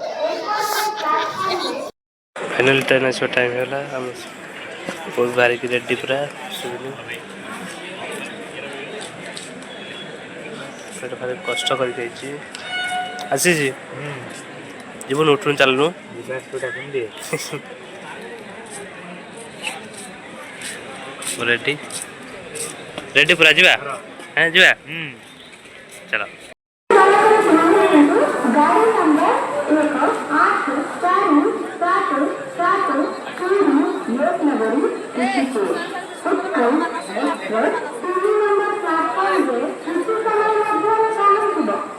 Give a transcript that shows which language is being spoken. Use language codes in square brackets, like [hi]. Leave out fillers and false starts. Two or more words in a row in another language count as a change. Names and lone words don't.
[or] ଫାଇନାଲି ଟ୍ରେନ୍ ଆସିବା ଟାଇମ୍ ହେଲା ଆମେ ବହୁତ ବାହାରିକି ରେଡ଼ି ପୁରା ସେଇଟା ଭାରି କଷ୍ଟ କରିଯାଇଛି ଆସିଛି ଯିବୁନି ଉଠୁନି ଚାଲୁନୁ [en] ready ready [or] ପୁରା ଯିବା ହଁ ଯିବା ଚାଲ। [hi] गाड़ी नंबर 1847 लोकनगरी ऋषिकेश उत्कल एक्सप्रेस 3 [en] number platform [hi] में किसी समय मध्य पहुंचेगा।